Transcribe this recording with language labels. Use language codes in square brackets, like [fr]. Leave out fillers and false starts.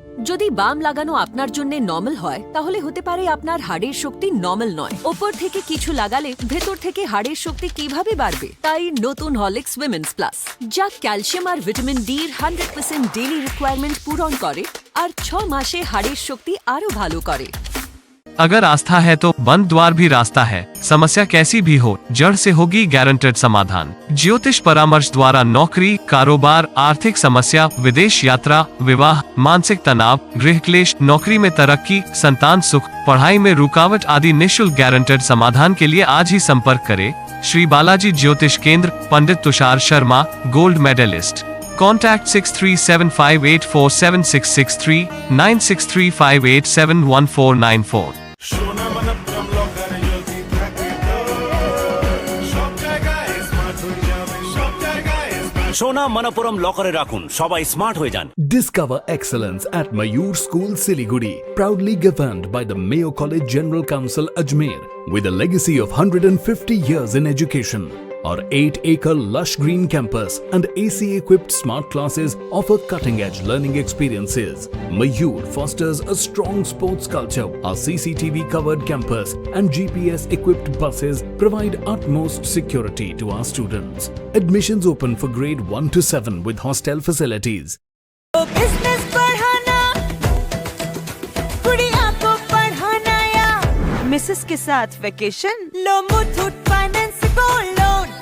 [bn] যদি বাম লাগানো আপনার জন্য নরমাল হয় তাহলে হতে পারে আপনার হাড়ের শক্তি নরমাল নয়। উপর থেকে কিছু লাগালে ভেতর থেকে হাড়ের শক্তি কিভাবে বাড়বে? তাই নতুন হরলিক্স উইমেন্স প্লাস, যা ক্যালসিয়াম আর ভিটামিন ডি এর 100% ডেইলি রিকোয়ারমেন্ট পূরণ করে আর 6 মাসে হাড়ের শক্তি আরো ভালো করে। [hi] अगर आस्था है तो बंद द्वार भी रास्ता है। समस्या कैसी भी हो, जड़ से होगी गारंटेड समाधान। ज्योतिष परामर्श द्वारा नौकरी, कारोबार, आर्थिक समस्या, विदेश यात्रा, विवाह, मानसिक तनाव, गृह क्लेश, नौकरी में तरक्की, संतान सुख, पढ़ाई में रुकावट आदि निःशुल्क गारंटेड समाधान के लिए आज ही संपर्क करें। श्री बालाजी ज्योतिष केंद्र, पंडित Tushar Sharma, gold medallist. [en] Contact 6375847663 9635871494। [bn] সোনা মনপুরম লকারে রাখুন, সবাই স্মার্ট হয়ে যান। [en] Discover excellence at Mayur School, Siliguri, proudly governed by the Mayo College General Council, Ajmer, with a legacy of 150 years in education. Our 8-acre lush green campus and AC-equipped smart classes offer cutting-edge learning experiences. Mayur fosters a strong sports culture. Our CCTV-covered campus and GPS-equipped buses provide utmost security to our students. Admissions open for grade 1 to 7 with hostel facilities. [hi] Business बढ़ाना, गुड़िया को पढ़ाना या Mrs के साथ vacation, लो Muthoot finance gold loan.